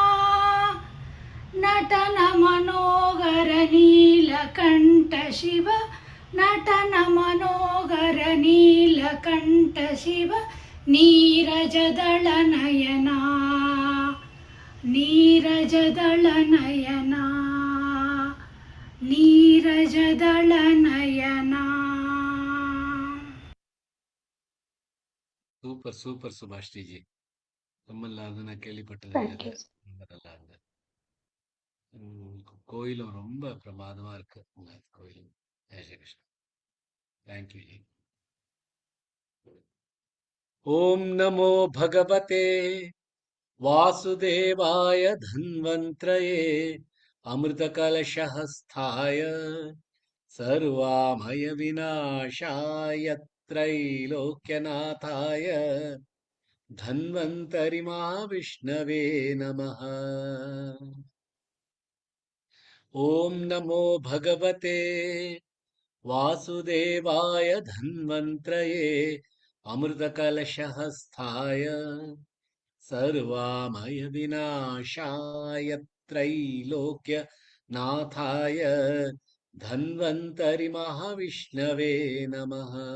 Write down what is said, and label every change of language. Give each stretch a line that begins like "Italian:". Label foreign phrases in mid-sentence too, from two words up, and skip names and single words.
Sanskrit: नटन मनोहर नीलकंठ शिव नटन मनोहर नीलकंठ शिव नीरजदल नयना नीरजदल नयना नीरजदल नयना.
Tamil: சூப்பர் சூப்பர் சுபாஸ்ரீஜி, ரொம்ப நல்லா இருந்து. நான் கேள்விப்பட்டதே இல்லை, ரொம்ப நல்லா இருந்தது. கோயிலும் ரொம்ப பிரமாதமா இருக்கு உங்க கோயில்.
Sanskrit: जय श्री कृष्णा.
Tamil: தேங்க்யூ ஜி.
Sanskrit: ॐ नमो भगवते वासुदेवाय धन्वन्तरये अमृतकलशहस्ताय सर्वामय विनाशाय त्रैलोक्यनाथाय धन्वन्तरि महाविष्णवे नमः. ॐ नमो भगवते वासुदेवाय धन्वन्त्रये अमृतकलशहस्ताय सर्वामय विनाशाय त्रैलोक्यनाथाय धन्वन्तरि महाविष्णवे नमः.